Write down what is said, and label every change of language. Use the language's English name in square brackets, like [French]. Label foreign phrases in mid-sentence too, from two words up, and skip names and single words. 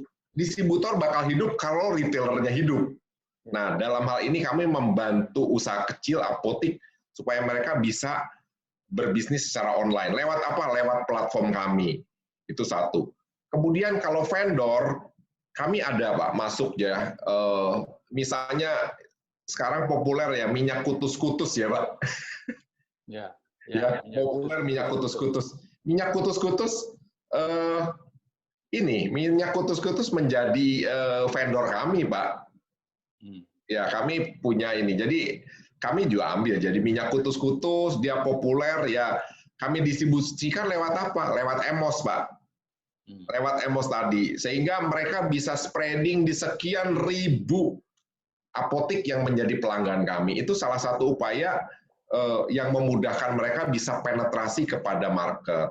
[Indonesian] Distributor bakal hidup kalau retailernya hidup. Nah, dalam hal ini kami membantu usaha kecil apotik supaya mereka bisa berbisnis secara online. Lewat apa? Lewat platform kami. Itu satu. Kemudian kalau vendor, kami ada, Pak, masuk ya. Misalnya sekarang populer ya minyak kutus-kutus ya, Pak. Ya, populer minyak kutus-kutus. Minyak kutus-kutus minyak kutus-kutus menjadi vendor kami, Pak. Ya, kami punya ini. Jadi kami juga ambil. Jadi minyak kutus-kutus, dia populer, ya kami distribusikan lewat apa? Lewat EMOS, Pak. Lewat EMOS tadi. Sehingga mereka bisa spreading di sekian ribu apotik yang menjadi pelanggan kami. Itu salah satu upaya yang memudahkan mereka bisa penetrasi kepada market.